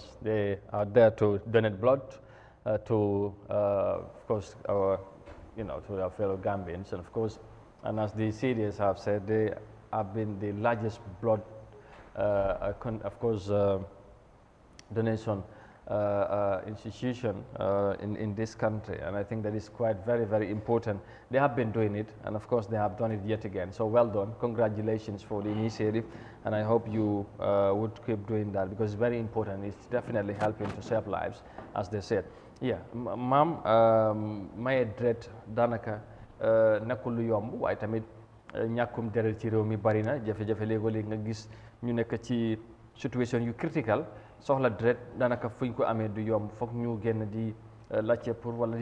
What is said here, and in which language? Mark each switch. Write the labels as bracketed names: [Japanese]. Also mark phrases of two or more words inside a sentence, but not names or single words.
[English] They are there to donate blood to, of course, our to our fellow Gambians, and of course, and as the CDS have said, they have been the largest blood, donation institution in this country, and I think that is quite very important. They have been doing it, and of course, they have done it yet again. So well done, congratulations for the initiative, and I hope you would keep doing that because it's very important. It's definitely helping to save lives, as they said. Yeah, [Wolof] maam maye deret daanaka nekkul lu yomb waaye tamit ñàkkum deret ci réew mi bari na jafe-jafe léegoo-léeg nga gis ñu nekk ci situation yu critical soxla deret daanaka fuñ ko amee du yomb foog ñu génn di laajte pour wala